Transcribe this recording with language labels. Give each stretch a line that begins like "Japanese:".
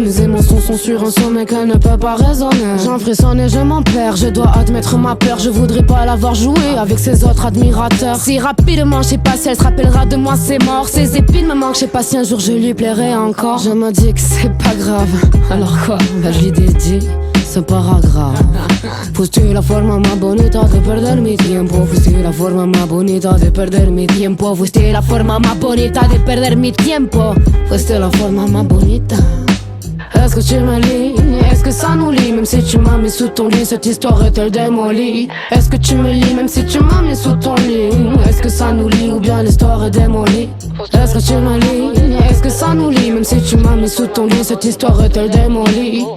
French: Mes émotions sont sur un sommet qu'elle ne peut pas raisonner. J'en frissonne et je m'en perds, je dois admettre ma peur. Je voudrais pas l'avoir joué avec ses autres admirateurs. Si rapidement, je sais pas si elle se rappellera de moi, c'est mort. Ses épines me manquent, je sais pas si un jour je lui plairai encore. Je me dis que c'est pas grave, alors quoi? Ben je lui dédie ce paragraphe.
Spanish: Fuiste la forma más bonita de perder mi tiempo. Fuiste la forma más bonita de perder mi tiempo. Fuiste la forma más bonita de perder mi tiempo. Fuiste la forma más bonita.
French: Est-ce que tu me lis? Est-ce que ça nous lie? Même si tu m'as mis sous ton lit, cette histoire est-elle démolie? Est-ce que tu me lis? Même si tu m'as mis sous ton lit, est-ce que ça nous lie ou bien l'histoire est démolie? Est-ce que tu me lis? Est-ce que ça nous lie? Même si tu m'as mis sous ton lit, cette histoire est-elle démolie?